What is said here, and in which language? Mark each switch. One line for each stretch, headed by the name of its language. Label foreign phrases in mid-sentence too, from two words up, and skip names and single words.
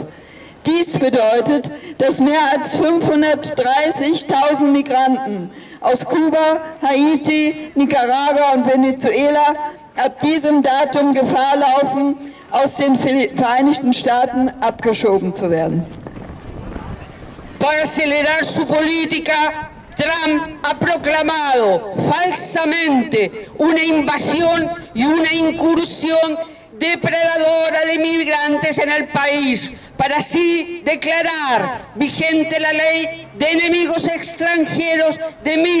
German: Dies bedeutet, dass mehr als 530.000 Migranten aus Kuba, Haiti, Nicaragua und Venezuela ab diesem Datum Gefahr laufen, aus den Vereinigten Staaten abgeschoben zu werden.
Spanish: Para acelerar su política, Trump ha proclamado falsamente una invasión y una incursión depredadora de migrantes en el país, para así declarar vigente la ley de enemigos extranjeros de